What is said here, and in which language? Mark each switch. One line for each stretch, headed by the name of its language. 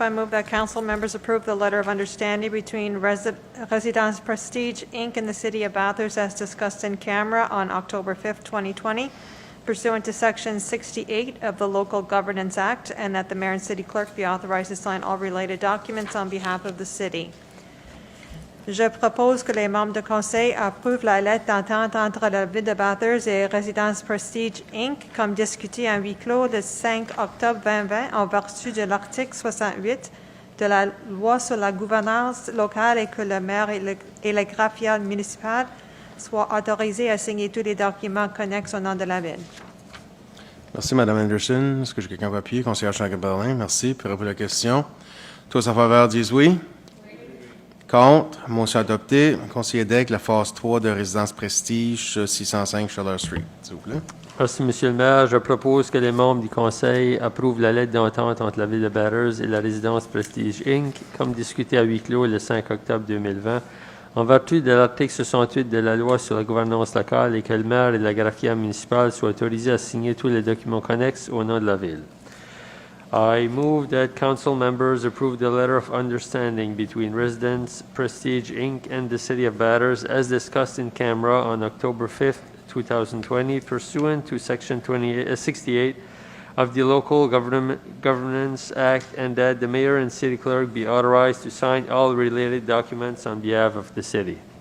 English: I move that council members approve the letter of understanding between Residence Prestige, Inc. and the City of Bathurst as discussed in camera on October 5th, 2020, pursuant to Section 68 of the Local Governance Act, and that the mayor and city clerk be authorized to sign all related documents on behalf of the city.
French: Je propose que les membres du Conseil approuvent la lettre d'entente entre la Ville de Bathurst et Residence Prestige, Inc., comme discuté en huis clos le 5 octobre 2020, en vertu de l'article 68 de la Loi sur la gouvernance locale, et que le maire et le greffier municipal soient autorisés à signer tous les documents connexes au nom de la Ville. Merci, Mme Anderson. Est-ce que j'ai quelqu'un papier? Conseiller Chamberlain, merci. Pour répondre à la question. Tous en faveur disent oui. Contre. Motion adoptée. Conseiller Degg, la phase 3 de Résidence Prestige, 605 Charles Street, s'il vous plaît. Merci, Monsieur le maire. Je propose que les membres du Conseil approuvent la lettre d'entente entre la Ville de Bathurst et la Résidence Prestige, Inc., comme discuté à huis clos le 5 octobre 2020, en vertu de l'article 68 de la Loi sur la gouvernance locale, et que le maire et la greffière municipale soient autorisés à signer tous les documents connexes au nom de la Ville.
English: I move that council members approve the letter of understanding between Residence Prestige, Inc. and the City of Bathurst as discussed in camera on October 5th, 2020, pursuant to Section 68 of the Local Governance Act, and that the mayor and city clerk be authorized to sign all related documents on behalf of the city.